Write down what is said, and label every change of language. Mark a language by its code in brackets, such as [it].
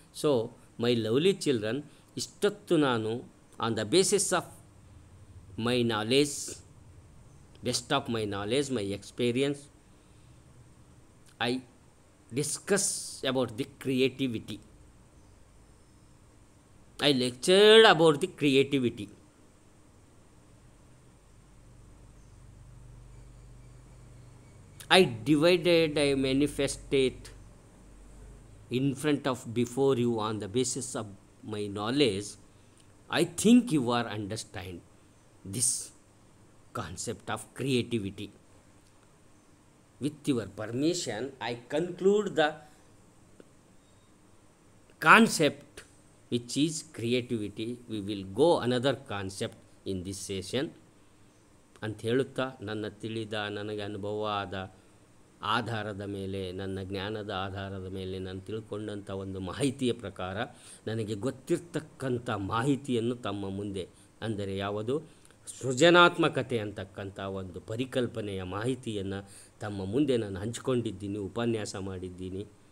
[en] so my lovely children, [kn] ಇಷ್ಟೊತ್ತು ನಾನು [en] On the basis of my knowledge, best of my knowledge, my experience, I discuss about the creativity. I lectured about the creativity. I divided, I manifested in front of before you on the basis of my knowledge. I think you are understand this concept of creativity. With your permission, I conclude the concept which is creativity. We will go another concept in this session. [kn] ಅಂತ ಹೇಳುತ್ತಾ ನನ್ನ ತಿಳಿದ, ನನಗೆ ಅನುಭವ ಆದ ಆಧಾರದ ಮೇಲೆ, ನನ್ನ ಜ್ಞಾನದ ಆಧಾರದ ಮೇಲೆ ನಾನು ತಿಳ್ಕೊಂಡಂಥ ಒಂದು ಮಾಹಿತಿಯ ಪ್ರಕಾರ ನನಗೆ ಗೊತ್ತಿರ್ತಕ್ಕಂಥ ಮಾಹಿತಿಯನ್ನು ತಮ್ಮ ಮುಂದೆ, ಅಂದರೆ ಯಾವುದು ಸೃಜನಾತ್ಮಕತೆ ಅಂತಕ್ಕಂಥ ಒಂದು ಪರಿಕಲ್ಪನೆಯ ಮಾಹಿತಿಯನ್ನು ತಮ್ಮ ಮುಂದೆ ನಾನು ಹಂಚಿಕೊಂಡಿದ್ದೀನಿ, ಉಪನ್ಯಾಸ ಮಾಡಿದ್ದೀನಿ.